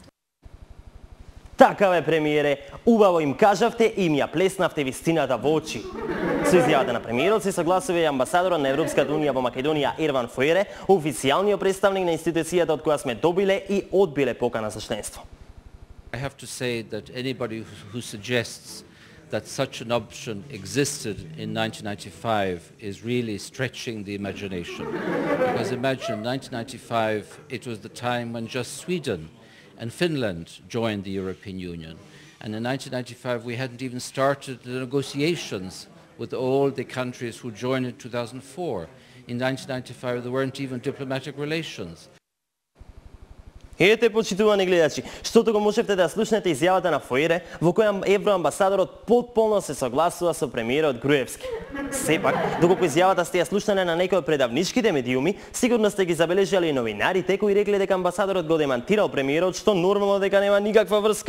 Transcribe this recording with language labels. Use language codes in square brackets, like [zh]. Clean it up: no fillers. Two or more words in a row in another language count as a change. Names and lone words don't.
[mk] Така бе, премиере, убаво им кажавте и им ја плеснавте вистината во очи. Со изјавата на премиерот се согласува и амбасадорот на Европската унија во Македонија Ерван Фоере, официјалниот представник на институцијата од која сме добиле и одбиле покана за членство. [en] I have to say that anybody who suggests that such an option existed in 1995 is really stretching the imagination. Because imagine 1995, it was the time when just Sweden and Finland joined the European Union. And in 1995, we hadn't even started the negotiations with all the countries who joined in 2004. In 1995, there weren't even diplomatic relations. [mk] Ете, почитувани гледачи, што го можевте да слушнете изјавата на Фоере, во која евроамбасадорот потполно се согласува со премиерот Груевски. Сепак, доколку изјавата сте ја слушнале на некој од предавничките медиуми, сигурно сте ги забележале и новинарите кои рекле дека амбасадорот го демантирал премиерот, што нормално дека нема никаква врска.